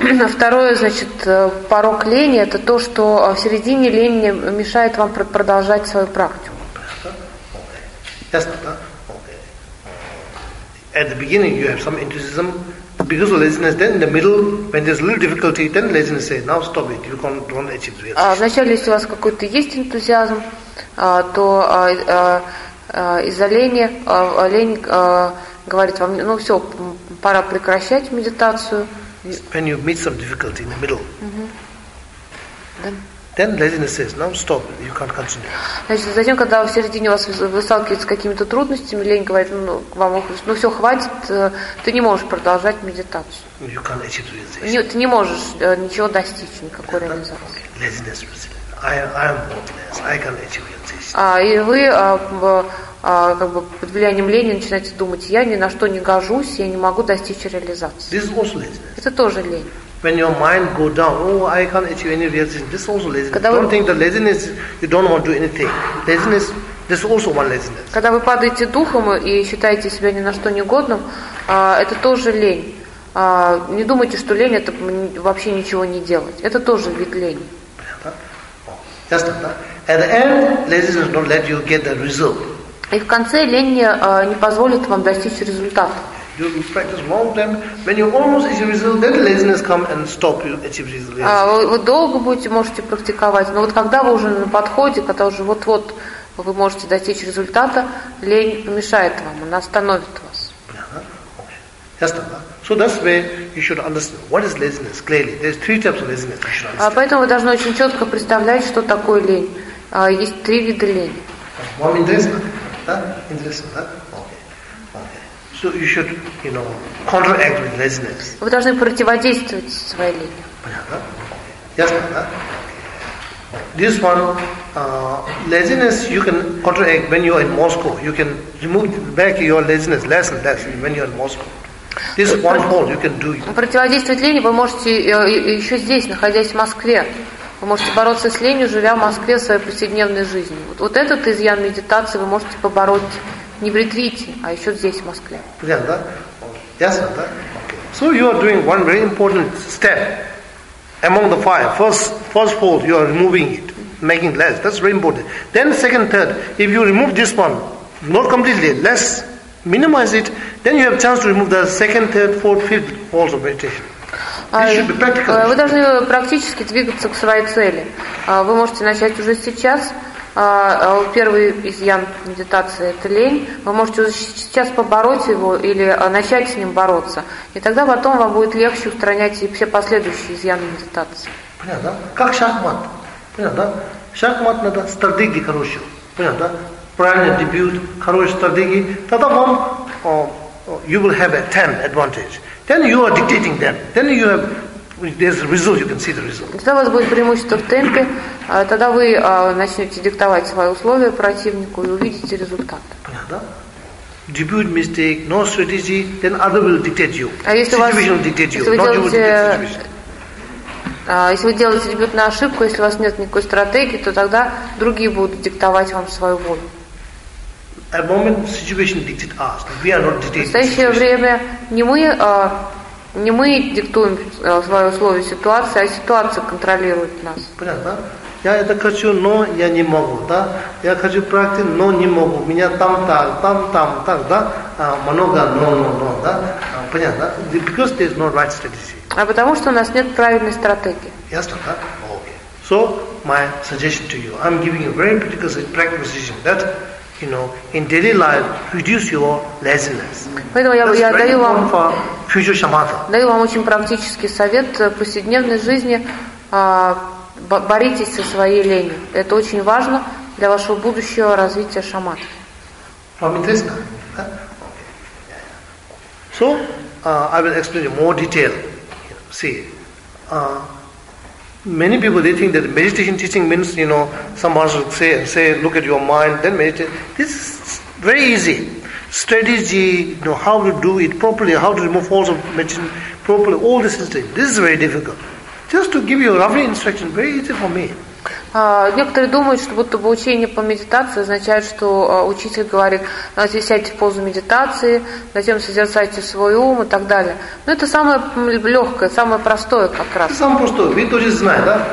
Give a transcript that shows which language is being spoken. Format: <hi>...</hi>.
<ru>Второе, значит, порог лени – это то, что в середине лень мешает вам продолжать свою практику. Ясно, да? Okay.</ru> <en>At the beginning you have some enthusiasm because of laziness. Then in the middle, when there's a little difficulty, then laziness says, "Now stop it. You can't run a chip."</en> <ru>Вначале, если у вас какой-то есть энтузиазм, то из-за лень говорит вам, ну все, пора прекращать медитацию.</ru> <en>When you meet some difficulty in the middle, mm-hmm. Then laziness says, no, stop, you can't continue.</en> <ru>Значит, затем, когда в середине вас сталкиваются с какими-то трудностями, лень говорит, ну, вам, ну все, хватит, ты не можешь продолжать медитацию.</ru> <en>You can't achieve realization.</en> <ru>Не, ты не можешь ничего достичь, никакой that, реализации.</ru> <en>Okay. Laziness resilience. I am hopeless. I can't achieve realization.</en> <ru>И вы как бы под влиянием лени начинаете думать, я ни на что не гожусь, я не могу достичь реализации.</ru> <en>This is also laziness.</en> <ru>Это тоже лень.</ru> <en>When your mind go down, oh, I can't achieve any realization. This is also laziness. Don't think the laziness, you don't want to do anything. Laziness, this is also one laziness.</en> <ru>Когда вы падаете духом и считаете себя ни на что негодным, это тоже лень. Не думайте, что лень это вообще ничего не делать. Это тоже вид лени.</ru> <en>At the end, laziness don't let you get the result.</en> <ru>И в конце лень не позволит вам достичь результата.</ru> <en>You practice long time. When you almost achieve result, then laziness come and stop you achieve result.</en> <ru>Вы долго будете можете практиковать, но вот когда вы уже на подходе, когда уже вот-вот вы можете достичь результата, лень помешает вам, она остановит вас.</ru> <en>So that's where you should understand what is laziness clearly. There's three types of laziness.</en> <ru>Поэтому вы должны очень четко представлять, что такое лень. Есть три вида лени. Вам интересно? Интересно, да?</ru> <en>So you should, you know, counteract with laziness.</en> <ru>Вы должны противодействовать своей лени. Понятно?</ru> <en>Yes, ma'am. This one, laziness, you can counteract when you are in Moscow. You can remove back your laziness less and less when you are in Moscow. This one whole you can do.</en> <ru>Противодействовать лени вы можете еще здесь, находясь в Москве. Вы можете бороться с ленью, живя в Москве в своей повседневной жизни. Вот этот изъян медитации вы можете побороть. Не в ретрите, а еще здесь, в Москве. Понятно, да? Ясно, да?</ru> <en>So you are doing one very important step among the five. First of all, you are removing it, making less. That's very important. Then second, third, if you remove this one, not completely, less, minimize it, then you have chance to remove the second, third, fourth, fifth falls of meditation.</en> <ru>Вы должны практически двигаться к своей цели. Вы можете начать уже сейчас. Первый изъян медитации – это лень. Вы можете сейчас побороть его или начать с ним бороться. И тогда потом вам будет легче устранять и все последующие изъяны медитации. Понятно, да? Как шахмат. Понятно, да? Шахмат надо стратегии хорошие. Понятно, да? Правильный дебют, хорошие стратегии. Тогда вам,</ru> <en>you will have a 10 advantage. Then you are dictating them. Then you have... There's a result, you can see the result.</en> <ru>Тогда у вас будет преимущество в темпе, тогда вы начнете диктовать свои условия противнику и увидите результат. Понятно?</ru> <en>Debut mistake, no strategy, then other will dictate you.</en> <ru>А если</ru> <en>situation</en> <ru>вас,</ru> <en>will dictate you, not you will dictate.</en> <ru>Если вы делаете дебютную ошибку, если у вас нет никакой стратегии, то тогда другие будут диктовать вам свою волю.</ru> <en>At moment situation dictate us. We are not dictating.</en> <ru>В настоящее время не мы. Не мы диктуем свои условия ситуации, а ситуация контролирует нас. Понятно? Я это хочу, но я не могу, да? Я хочу практику, но не могу. У меня там так, да? Много, но, да? Понятно?</ru> <en>Because there is no right strategy.</en> <ru>А потому что у нас нет правильной стратегии. Ясно, да?</ru> <en>Okay. So, my suggestion to you. I'm giving you a very practical suggestion that... You know, in daily life, reduce your laziness.</en> <ru>Поэтому я даю вам</ru> <en>future shamatha.</en> <ru>Даю вам очень практический совет в повседневной жизни. Боритесь со своей ленью. Это очень важно для вашего будущего развития шаматы. Вам интересно? Okay.</ru> <en>So, I will explain in more detail. See, many people they think that meditation teaching means, you know, someone should say, look at your mind, then meditate. This is very easy. Strategy, you know, how to do it properly, how to remove faults of meditation properly, all this is things. This is very difficult. Just to give you a lovely instruction, very easy for me.</en> <ru>Некоторые думают, что будто бы учение по медитации означает, что учитель говорит, значит, сядьте в позу медитации, затем созерцайте свой ум и так далее. Но это самое легкое, самое простое как раз. Это самое простое. Вы тоже знаете, да?</ru>